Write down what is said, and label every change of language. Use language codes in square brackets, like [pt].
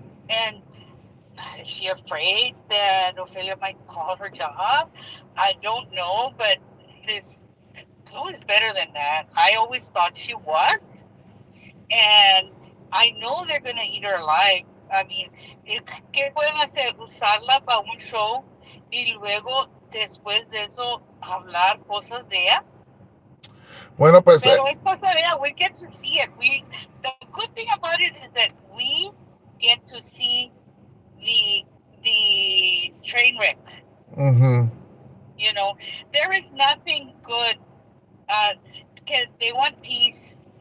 [en] and is she afraid that Ophelia might call her job? I don't know, but this Chloe is better than that. I always thought she was, and I know they're gonna eat her alive. I mean, [es] ¿qué pueden hacer? Usarla para un show y luego después de eso hablar cosas de ella. Bueno, pues, Pero es cosa de ella. [en] We get to see it. The good thing about it is that we get to see the train wreck. mm-hmm. There is nothing good. They want peace.